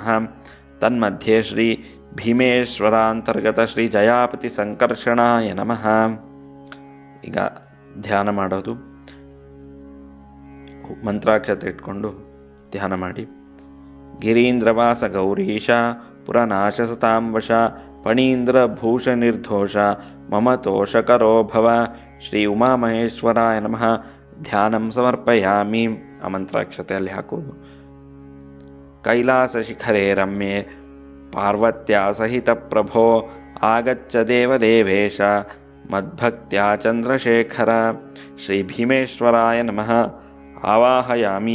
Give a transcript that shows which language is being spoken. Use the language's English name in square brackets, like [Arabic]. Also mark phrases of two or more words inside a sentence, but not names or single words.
[Sanskrit] ತನ್ಮಧ್ಯೆ ಶ್ರೀ ಭೀಮೇಶ್ವರಾಂತರ್ಗತ ಶ್ರೀ ಜಯಾಪತಿ ಸಂಕರ್ಷಣಾಯ ನಮಃ. [Kannada] ಈಗ ಧ್ಯಾನ ಮಾಡೋದು. ಮಂತ್ರಾಕ್ಷತೆ ಇಟ್ಕೊಂಡು ಧ್ಯಾನ ಮಾಡಿ. [Sanskrit] ಗಿರೀಂದ್ರವಾಸ ಗೌರೀಶ ಪುರನಾಶ ವಶ ಫಣೀಂದ್ರ ಭೂಷ ನಿರ್ದೋಷ ಮಮ ತೋಷಕರೋ ಭವ. ಶ್ರೀ ಉಮಾಮಹೇಶ್ವರಾಯ ನಮಃ. ಧ್ಯಾನಂ ಸಮರ್ಪಯಾಮಿ. [Kannada] ಆ ಮಂತ್ರಾಕ್ಷತೆ ಅಲ್ಲಿ ಹಾಕುವುದು. [Sanskrit] ಕೈಲಾಸ ಶಿಖರೇ ರಮ್ಯೆ ಪಾರ್ವತ್ಯಾ ಸಹಿತ ಪ್ರಭೋ ಆಗಚ್ಚ ದೇವದೇವೇಶ ಮದ್ಭಕ್ತ್ಯಾ ಚಂದ್ರಶೇಖರ. ಶ್ರೀ ಭೀಮೇಶ್ವರಾಯ ನಮಃ. ಆವಾಹಯಾಮಿ.